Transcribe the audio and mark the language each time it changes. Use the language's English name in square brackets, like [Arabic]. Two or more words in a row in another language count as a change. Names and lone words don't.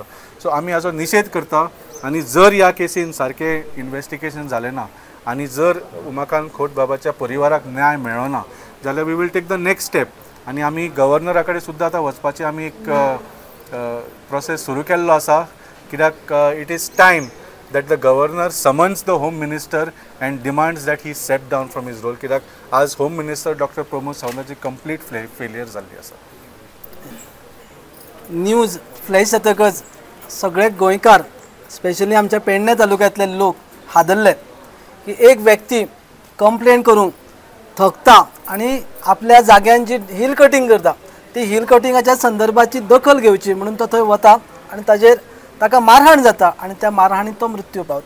[Konkani] सो आमी हाचो निशेध करता. आनी जर ह्या केसीन सारकें इन्व्हेस्टिगेशन जालें ना आनी जर उमाकांत खोत बाबाच्या परिवाराक न्याय मेळ्ळो ना जाल्यार [English] we will take the next step. [Konkani] आनी आमी गव्हर्नरा कडेन सुद्दां आतां वचपाची आमी एक प्रोसेस सुरू केल्लो आसा. [English] कित्याक it is time that the governor summons the home minister and demands that he step down from his role. [Konkani] कित्याक आज [English] home minister [Konkani] Dr. प्रमोद सावंताची [English] complete failure [Konkani] जाल्ली आसा. [English] news flash [Konkani] जातकच सगळे गोंयकार स्पेशली आमच्या पेडणे तालुक्यांतले लोक हादरले की एक व्यक्ती कंप्लेंट करूंक थकता आनी आपल्या जाग्यान जी [English] hill cutting [Konkani] करता ती हिल कटिंगाच्या संदर्भाची दखल घेवची म्हणून तो थंय वता आनी ताका मारहाण जाता आनी त्या मारहाणीत तो मृत्यू पावता.